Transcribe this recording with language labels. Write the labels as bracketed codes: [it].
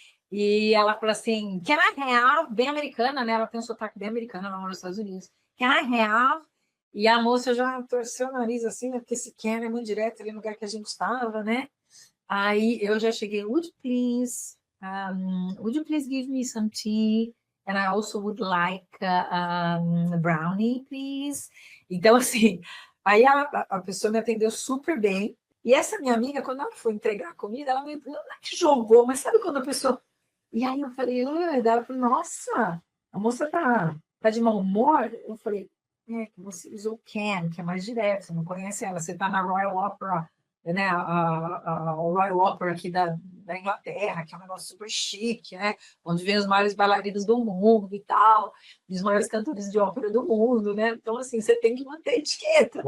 [pt] E ela falou assim, [en] can I have? [pt] Bem americana, né? Ela tem um sotaque bem americano, ela mora nos Estados Unidos. [en] Can I have? [pt] E a moça já torceu o nariz assim, né? Porque esse can é muito direto ali no lugar que a gente estava, né? Aí eu já cheguei, [en] would you please give me some tea? And I also would like a brownie, please. [pt] Então, assim, aí a pessoa me atendeu super bem. E essa minha amiga, quando ela foi entregar a comida, ela me não é que jogou, mas sabe quando a pessoa. E aí eu falei, ela falou, nossa, a moça tá de mau humor. Eu falei, é que você usou can, que é mais direto, você não conhece ela, você tá na Royal Opera, né, a Royal Opera aqui da Inglaterra, que é um negócio super chique, né, onde vem os maiores bailarinos do mundo e tal, os maiores cantores de ópera do mundo, né, então assim, você tem que manter a etiqueta.